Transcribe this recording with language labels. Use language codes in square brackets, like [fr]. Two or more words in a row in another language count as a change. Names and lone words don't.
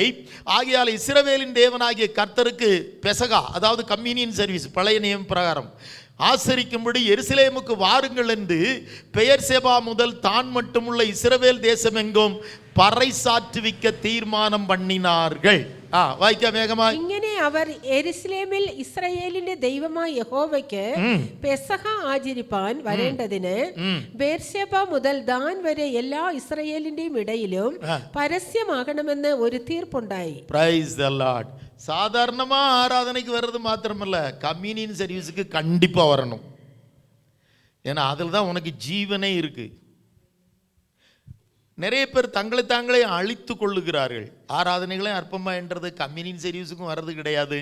[ta] ஆகையால் இஸ்ரவேலின் தேவனாகிய கர்த்தருக்கு பெசகா, அதாவது [en] communion service [ta] பழைய நியம பிரகாரம் ஆசரிக்கும்படி எருசலேமுக்கு வாருங்கள் என்று பெயர் சேபா முதல் தான் மட்டுமுள்ள இஸ்ரவேல் தேசம் எங்கும் பறைசாற்றுவிக்க தீர்மானம் பண்ணினார்கள். [ml] വായിക്കാം വേഗമായി. ഇങ്ങനെ അവർ യെരൂശലേമിൽ ഇസ്രായേലിന്റെ ദൈവമായ യഹോവയ്ക്ക് പെസഹ ആചരിപ്പാൻ വരേണ്ടതിന് ബേർശേബ മുതൽ ദാൻ വരെ എല്ലാ ഇസ്രായേലിന്റെയും ഇടയിലും പരസ്യമാകണമെന്ന് ഒരു തീർപ്പുണ്ടായി. [en] Praise the Lord. [ta] சாதாரணமா ஆராதனைக்கு வர்றது மாத்திரமல்ல, [en] communion serviceக்கு [ta] கண்டிப்பா வரணும். ஏன்னா அதில் தான் உனக்கு ஜீவனே இருக்கு. நிறைய பேர் தங்களை தாங்களே அழித்து கொள்ளுகிறார்கள். ஆராதனைகளே அற்பமா என்றது [en] communion serviceக்கும் [ta] வர்றது கிடையாது.